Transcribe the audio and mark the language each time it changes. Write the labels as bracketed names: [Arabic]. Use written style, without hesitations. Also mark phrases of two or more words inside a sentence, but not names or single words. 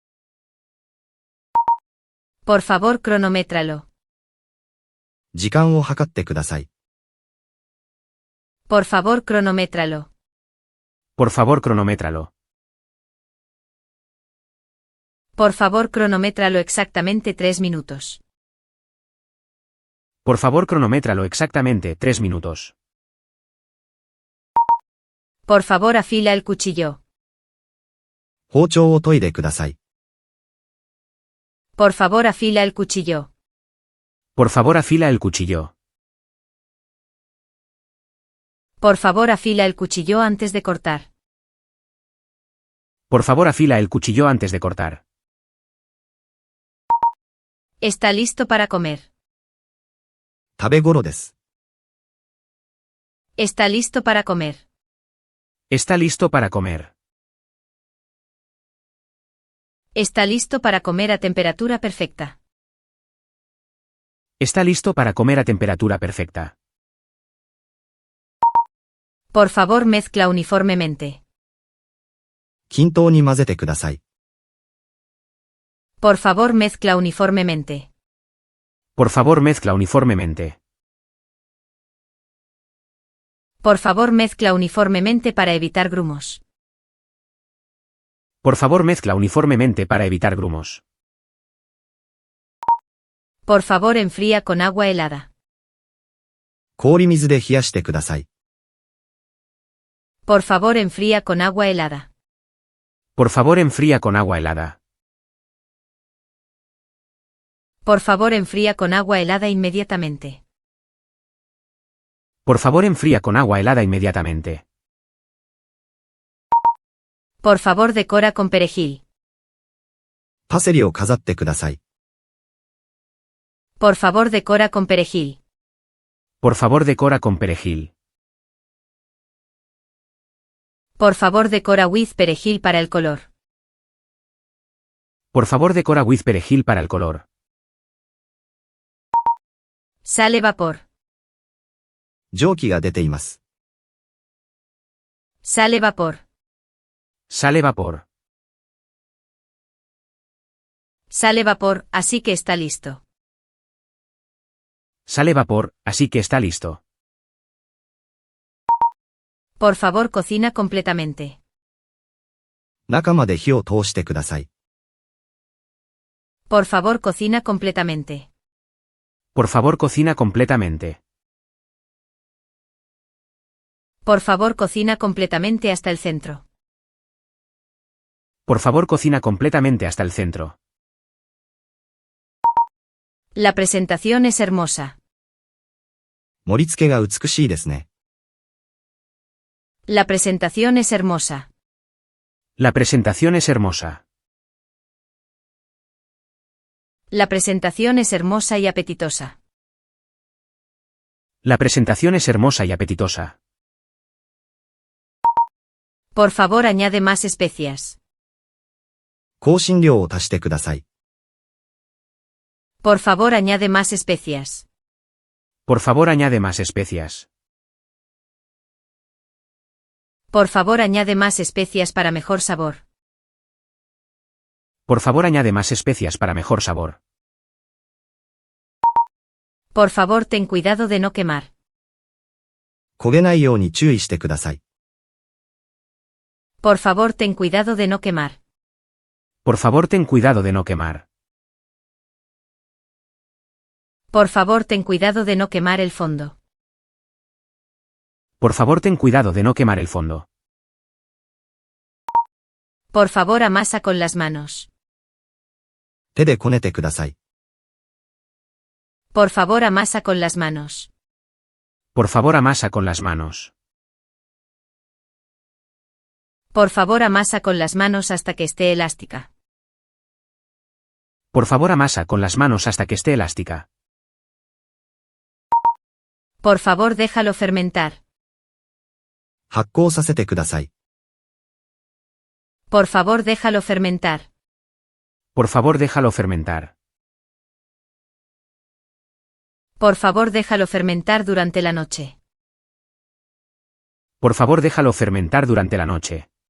[Spanish] Por favor, cronométralo. [Japanese] 時間を計ってください。 [Spanish] Por favor, cronométralo. Por favor, cronométralo. Por favor, cronométralo exactamente 3 minutos. Por favor, cronométralo exactamente 3 minutos. Por favor, afila el cuchillo. [Japanese] 包丁を研いでください。 [Spanish] Por favor, afila el cuchillo. Por favor, afila el cuchillo. Por favor, afila el cuchillo antes de cortar. Por favor, afila el cuchillo antes de cortar. Está listo para comer. [Japanese] 食べ頃です。 [Spanish] Está listo para comer. Está listo para comer. Está listo para comer a temperatura perfecta. Está listo para comer a temperatura perfecta. Por favor, mezcla uniformemente. [Japanese] 均等に混ぜてください。 [Spanish] Por favor, mezcla uniformemente. Por favor, mezcla uniformemente. Por favor, mezcla uniformemente para evitar grumos. Por favor, mezcla uniformemente para evitar grumos. Por favor, enfría con agua helada. [Japanese] 氷水で冷やしてください。 [Spanish] Por favor, enfría con agua helada. Por favor, enfría con agua helada. Por favor, enfría con agua helada inmediatamente. Por favor, enfría con agua helada inmediatamente. Por favor, decora con perejil. [Japanese] パセリを飾ってください。 [Spanish] Por favor, decora con perejil. Por favor, decora con perejil. Por favor, decora with perejil para el color. Por favor, decora with perejil para el color. Sale vapor. [Japanese] 蒸気が出ています。 [Spanish] Sale vapor. Sale vapor. Sale vapor, así que está listo. Sale vapor, así que está listo. Por favor, cocina completamente. [Japanese] 中まで火を通してください。 [Spanish] Por favor, cocina completamente. Por favor, cocina completamente. Por favor, cocina completamente hasta el centro. Por favor, cocina completamente hasta el centro. La presentación es hermosa. [Japanese] 盛り付けが美しいですね。 [Spanish] La presentación es hermosa. La presentación es hermosa. La presentación es hermosa y apetitosa. La presentación es hermosa y apetitosa. Por favor, añade más especias. [Japanese] 香辛料を足してください。 [Spanish] Por favor, añade más especias. Por favor, añade más especias. Por favor, añade más especias para mejor sabor. Por favor, añade más especias para mejor sabor. Por favor, ten cuidado de no quemar. [Japanese] 焦げないように注意してください。 [Spanish] Por favor, ten cuidado de no quemar. Por favor, ten cuidado de no quemar. Por favor, ten cuidado de no quemar el fondo. Por favor, ten cuidado de no quemar el fondo. Por favor, amasa con las manos. [Japanese] 手でこねてください。 [Spanish] Por favor, amasa con las manos. Por favor, amasa con las manos. Por favor, amasa con las manos hasta que esté elástica. Por favor, amasa con las manos hasta que esté elástica. Por favor, déjalo fermentar. [Japanese] 発酵させてください。 [Spanish] Por favor, déjalo fermentar. Por favor, déjalo fermentar. Por favor, déjalo fermentar durante la noche. Por favor, déjalo fermentar durante la noche.